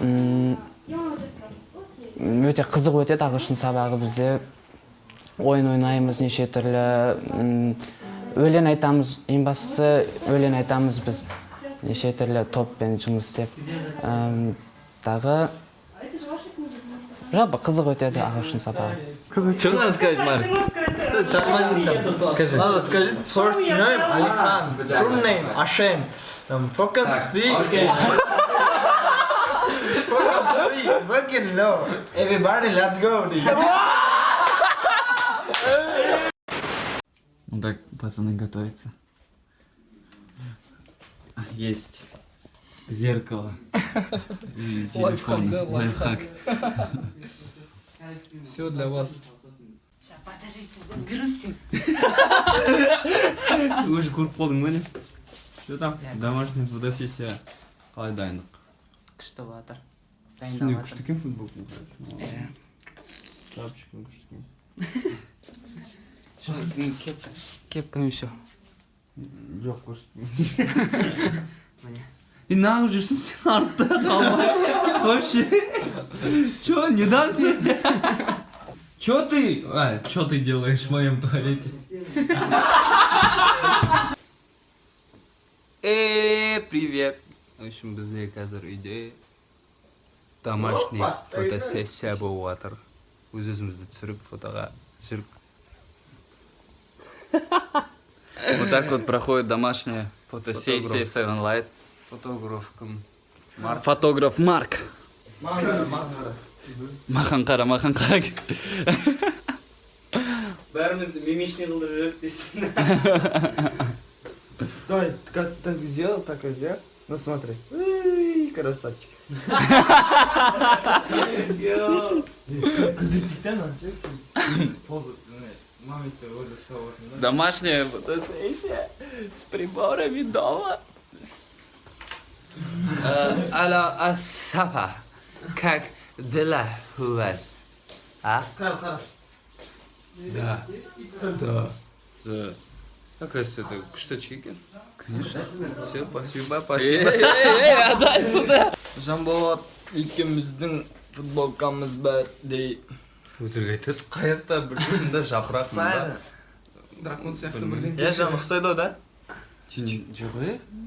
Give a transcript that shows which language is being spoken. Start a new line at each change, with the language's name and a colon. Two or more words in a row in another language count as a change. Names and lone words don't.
Kazakh: Өте қызық өтеді ағылшын сабағы бізде. Ойын ойнаймыз, неше түрлі өлең айтамыз. Ең бастысы өлең айтамыз біз. Неше түрлі топпен жұмыс істеп. Дағы жалпы қызық өтеді ағылшын сабағы.
Russian: Что надо сказать, Марк? Надо сказать
English: first name
Russian: Алихан, surname Ашен.
English: Focus speak. Focus speak. Working low. Everybody, let's go.
Russian: Ну так, пацаны готовятся. Есть зеркало. И телефон. да, Лайфхак. Все для вас.
Kazakh: Уже көріп қалдың ба не?
Russian: Что там? Домашняя фотосессия.
Kazakh: Қалай дайындық? Күшті батыр. Не, күшті екен футболкаң, короче. Тапочкаң күшті екен. Кепкам еще. Жоқ, көрсетпеймін. Неғып жүрсің сен артта қалмай?
Russian: Вообще. Чё, не дам тебе? Чё ты делаешь в моем туалете? Привет. В общем,
Kazakh: бізде қазір үйде
Russian: домашний фотосессия
Kazakh: болып жатыр. Өз-өзімізді түсіріп, фотоға түсіріп.
Russian: Вот так вот проходит домашняя фотосессия Фотограф.
English: Seven Light.
Kazakh: Фотограф кім? Фотограф Марк. Махан қара. Бәрімізді мимичный қылдырып жүріп дейсің.
Russian: Давай, так сделал, так сделал. Ну смотри. Красавчик. Домашняя фотосессия с приборами дома. Алло, Асафа, как дела у вас? А? Да. Оказывается, это что, чикен? Конечно. Все, спасибо. Отдай сюда.
Kazakh: Жанболат екеуміздің футболкамыз бар дей. Өтірік айтады. Қаяқта білмеймін да жапырақ мында. Дракон сияқты бірден. Жан ұқсайды да? Жоқ,